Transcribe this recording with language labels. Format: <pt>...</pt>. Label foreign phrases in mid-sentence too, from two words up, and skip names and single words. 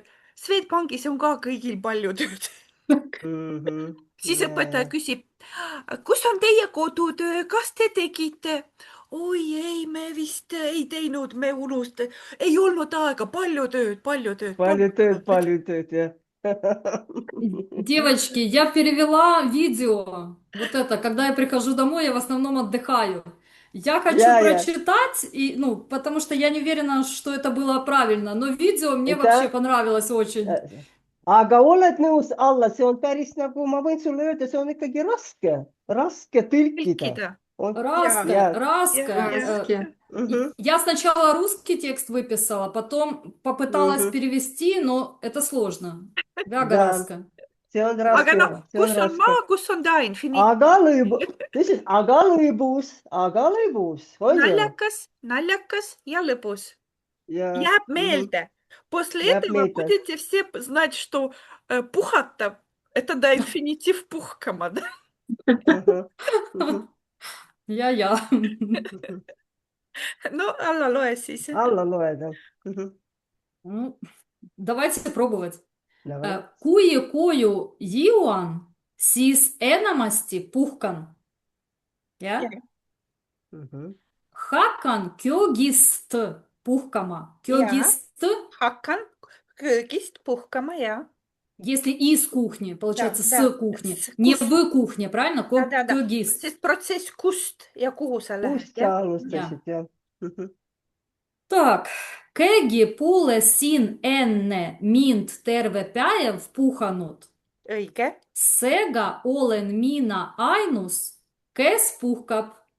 <et>Swedbankis on ka kõigil palju tööd. Siis õpetaja küsib, kus on teie kodutöö, kas te tegite? Oi ei, me vist ei teinud, me unustame. Ei olnud aega, palju tööd. Palju tööd, jah.</et> <ru>Девочки, я перевела видео. Вот это, когда я прихожу домой, я в основном отдыхаю. Я хочу прочитать, потому что я не уверена, что это было правильно, но видео мне вообще понравилось очень.</ru> <et>Aga oled nõus, Alla, see on päris nagu, ma võin sulle öelda, see on ikkagi raske tõlkida. Раска.</et> <ru>Я сначала русский текст выписала, потом попыталась перевести, но это сложно.</ru> <et>Väga raske. See on raske. Aga no, kus on maa, kus on ta infiniit? Aga lõbus. Naljakas ja lõbus. Jääb meelde.</et> <ru>После этого будете все знать, что пухата – это да, инфинитив пухкама.</ru> <et>Ja. Ну, Alla, loe siis. Alla loe,</et> <ru>да. Давайте пробовать.</ru> <et>Kui koju jõuan, siis enamasti puhkan. Hakkan köögist puhkama. Hakkan köögist puhkama, ja.</et> <ru>Если из кухни, получается, с кухни. Не в кухне, правильно?</ru> <et>Köögist. Sest protsess kust ja kuhu sa lähed. Kust sa alustasid, jah. Так, keegi pole siin enne mind terve päev puhanud. Õige. Seega olen mina ainus, kes puhkab.</et>